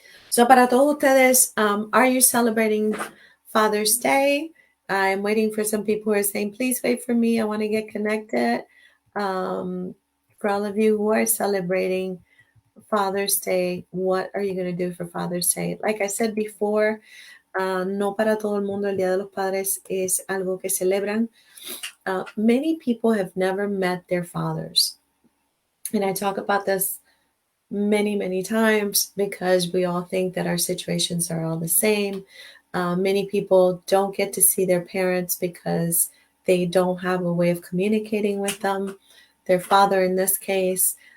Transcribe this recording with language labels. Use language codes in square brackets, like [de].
[en] So [es] para todos ustedes, [en] are you celebrating Father's Day? I'm waiting for some people who are saying, please wait for me. I want to get connected. For all of you who are celebrating Father's Day, what are you going to do for Father's Day? Like I said before, [es] no para todo el mundo el Día de los Padres es algo que celebran. [en] Many people have never met their fathers. And I talk about this many, many times because we all think that our situations are all the same. Many people don't get to see their parents because they don't have a way of communicating with them, their father in this case.